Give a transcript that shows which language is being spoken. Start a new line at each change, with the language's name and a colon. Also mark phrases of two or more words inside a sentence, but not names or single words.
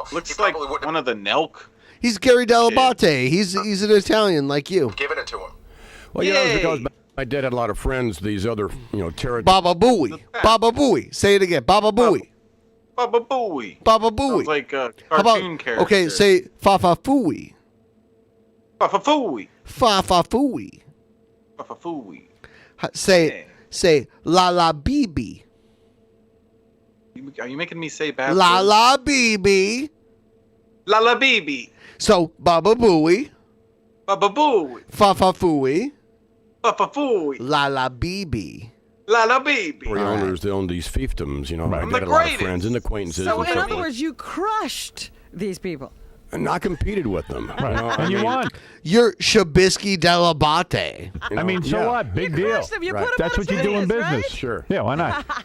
English: Looks like one of the Nelk. He's Gary Dell'Abate. He's an Italian like you. Giving it to him. Well, it's because my dad had a lot of friends, these other, territories. Baba Booey. Baba Booey. Say it again. Baba Booey. Baba Booey. Baba Booey. Sounds like a How cartoon about, character. okay, say Fafa Fooey. Fafa Fooey. Fafa Fooey. Fafa Fooey. Say La La Bibi. Are you making me say bad La words? La Bibi. La La Bibi. So Baba Booey. Baba Booey. Fafa Fooey. Fafa Fooey. La La Bibi. La La Bibi. The owners, they own these fiefdoms, My I'm dad the had a lot of greatest. friends and acquaintances. So, and in stuff other like- words, you crushed these people. And I competed with them. And you won. You're Shabisky Dell'Abate. I mean, so what? Big deal. crushed them. You put them That's on what you do in serious, business. right? Sure. Yeah, why not?